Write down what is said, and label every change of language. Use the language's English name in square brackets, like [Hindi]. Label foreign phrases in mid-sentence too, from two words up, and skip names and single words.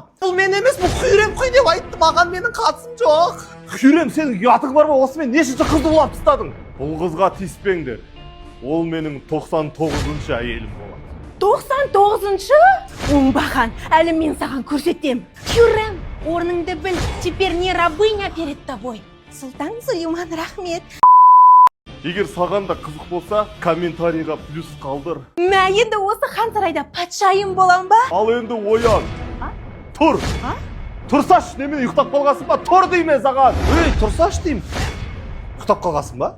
[Kazakh] Бұл мен емес, бұл Хюрем қой деп айтты, маған менің қатысым жоқ. Хюрем, сенің ұятың бар ма? Осымен нешінші қызды улап тастадың? Бұл қызға тиіспеңдер. Ол менің 99-шы әйелім болады. 99-шы? Оңбаған, әлі мен саған көрсетем. Хюрем, орныңды біл, [Russian] теперь не рабыня перед тобой. [Kazakh] Сұлтан Сулейман, рахмет. Егер саған да қызық болса, комментарийға плюс қалдыр. Мә, енді осы хан сарайда патшайым болам ба? Ал енді оян. Тұр. Тұрсаш, немен ұйықтап қалғасың ба? Тұр деймін саған. Ей, тұрсаш деймін. Құтап қалғасың ба?